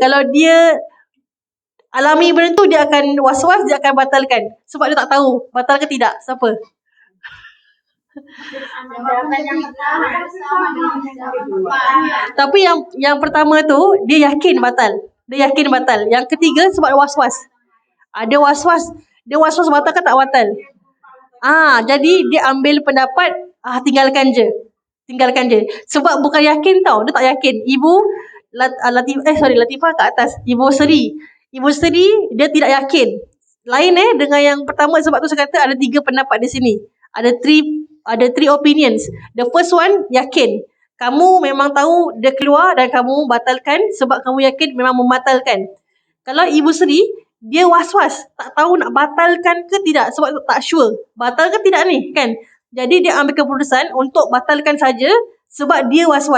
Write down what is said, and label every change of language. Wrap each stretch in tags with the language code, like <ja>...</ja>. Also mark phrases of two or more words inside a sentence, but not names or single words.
<ms>Kalau dia alami benda tu, dia akan was-was, dia akan batalkan. Sebab dia tak tahu batal ke tidak. Siapa? Tapi yang pertama tu dia yakin batal. Yang ketiga sebab was-was. Ada was-was. Dia was-was batal ke tak batal? Jadi dia ambil pendapat tinggalkan je. Sebab bukan yakin tau. Dia tak yakin. Ibu Latifah kat atas. Ibu Sri dia tidak yakin. Lain dengan yang pertama. Sebab tu saya kata ada 3 pendapat di sini. Ada</ms> <en>3 opinions. The first one,</en> <ms>yakin. Kamu memang tahu dia keluar dan kamu batalkan sebab kamu yakin memang membatalkan. Kalau Ibu Sri, dia was-was. Tak tahu nak batalkan ke tidak sebab tak sure. Batal ke tidak ni kan? Jadi dia ambil keputusan untuk batalkan saja sebab dia was-was.</ms>